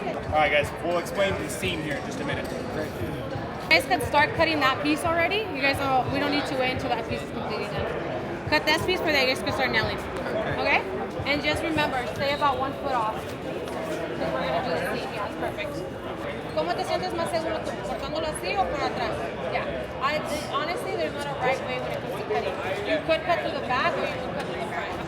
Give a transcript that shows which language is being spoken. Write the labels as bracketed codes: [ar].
[en] All right, guys, we'll explain the seam here in just a minute. You guys can start cutting that piece already. You guys don't, we don't need to wait until that piece is completely done. Cut that piece for that, you guys can start nailing. Okay? And just remember, stay about 1 foot off. Because we're going to do the seam. Yeah, it's perfect. [es] ¿Cómo te sientes más seguro tú? ¿Cortándolo así o por atrás? [en] Yeah. Honestly, there's not a right way when it comes to cutting. You could cut to the back or you could cut to the front.